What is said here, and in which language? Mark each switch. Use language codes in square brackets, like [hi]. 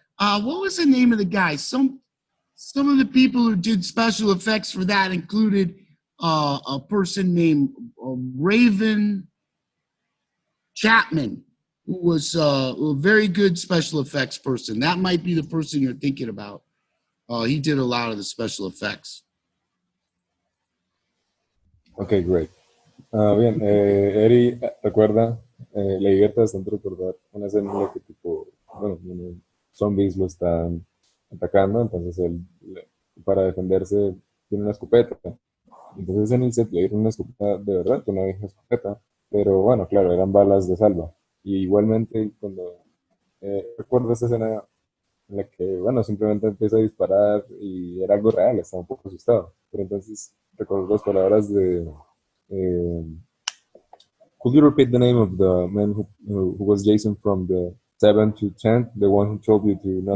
[en] What was the name of the guy? Some of the people who did special effects for that included a person named Raven Chapman, who was a very good special effects person. That might be the person you're thinking about. He did a lot of the special effects. Okay, great. [es] Bien, Eri, recuerda, le divierte bastante recordar una escena en la que tipo, bueno, zombies lo están atacando, entonces él, para defenderse, tiene una escopeta. Entonces en el set le dieron una escopeta de verdad, una vieja escopeta, pero bueno, claro, eran balas de salva. Y igualmente cuando recuerdo esa escena en la que, bueno, simplemente empieza a disparar y era algo real, estaba un poco asustado. Pero entonces recuerdo las palabras de [en] Could you repeat the name of the man who was Jason from the 7 to 10, the one who told you to not